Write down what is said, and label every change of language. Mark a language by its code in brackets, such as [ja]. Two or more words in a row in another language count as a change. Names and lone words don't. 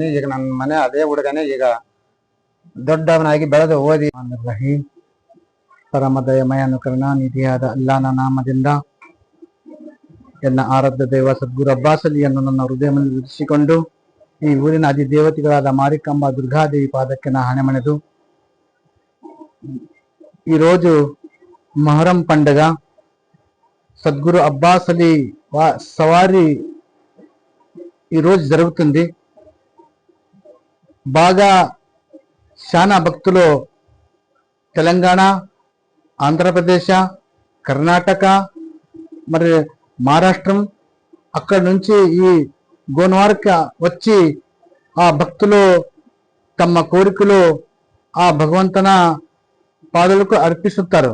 [kn] ಈಗ ನನ್ನ ಮನೆ ಅದೇ ಹುಡುಗನೇ ಈಗ ದೊಡ್ಡವನಾಗಿ ಬೆಳೆದು ಓದಿ ಪರಮ ದಯಮಯನು ಕರುಣಾನಿಧಿಯಾದ ಅಲ್ಲಾನ ನಾಮದಿಂದ ಎಲ್ಲ ಆರಾಧ್ಯ ದೈವ ಸದ್ಗುರು ಅಬ್ಬಾಸ್ ಅಲಿಯನ್ನು ನನ್ನ ಹೃದಯದಲ್ಲಿ ಇರಿಸಿಕೊಂಡು ಈ ಊರಿನ ಅಧಿದೇವತೆಗಳಾದ ಮಾರಿಕಾಂಬ ದುರ್ಗಾದೇವಿ ಪಾದಕ್ಕೆ ನಾ ಹಣೆ ಮಣೆದು [te] ఈ రోజు మొహరం పండుగ సద్గురు అబ్బాస్ అలీ సవారీ ఈ రోజు జరుగుతుంది. బాగా శానా భక్తులు తెలంగాణ, ఆంధ్రప్రదేశ్, కర్ణాటక, మరి మహారాష్ట్రం అక్కడి నుంచి ఈ గోన్వార్కి వచ్చి ఆ భక్తులు తమ కోరికలు ఆ భగవంతన పాదులకు అర్పిస్తుంటారు.